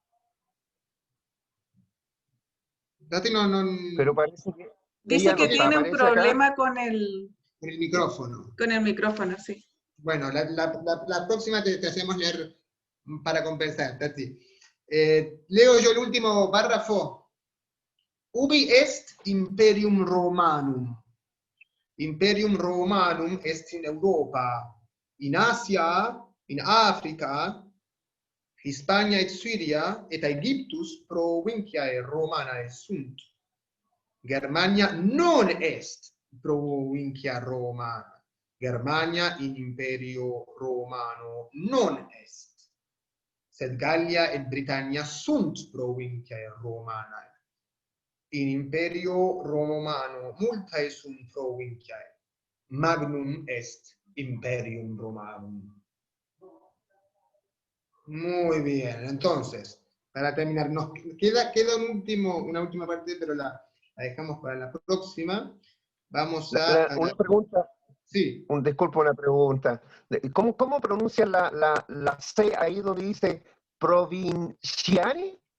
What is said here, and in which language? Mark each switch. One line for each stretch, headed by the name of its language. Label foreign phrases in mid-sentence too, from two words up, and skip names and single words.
Spanish: Tati no. Pero parece que... Dice que tiene un problema con el micrófono. Con el micrófono, sí. Bueno, la próxima te hacemos leer para compensar, Tati. Leo yo el último párrafo.
Latin: Ubi est Imperium Romanum. Imperium Romanum est in Europa, in Asia, in Africa, Hispania et Syria, et Aegyptus provinciae Romanae sunt. Germania non est provincia Romana. Germania in Imperio Romano non est. Sed Gallia et Britannia sunt provinciae Romanae. In Imperio Romano multae sunt provinciae. Magnum est Imperium Romanum.
Spanish: Muy bien, entonces, para terminar, nos queda una última parte, pero la dejamos para la próxima. Vamos a... Una pregunta. Sí. Disculpa, una pregunta. ¿Cómo pronuncian la C ahí donde dice provinciale?